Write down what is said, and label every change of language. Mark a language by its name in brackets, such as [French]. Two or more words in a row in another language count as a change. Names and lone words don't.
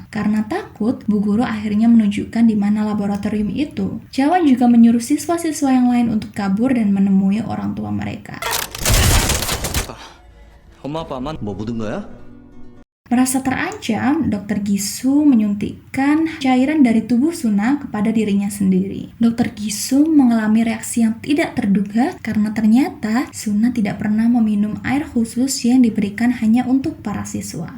[Indonesian] Karena takut, Bu Guru akhirnya menunjukkan di mana laboratorium itu. Cawan juga menyuruh siswa-siswa yang lain untuk kabur dan menemui orang tua mereka. [Korean] 엄마 아빠 안 뭐 묻은 거야? [Indonesian] Merasa terancam, Dokter Gisu menyuntikkan cairan dari tubuh Suna kepada dirinya sendiri. Dokter Gisu mengalami reaksi yang tidak terduga karena ternyata Suna tidak pernah meminum air khusus yang diberikan hanya untuk para siswa.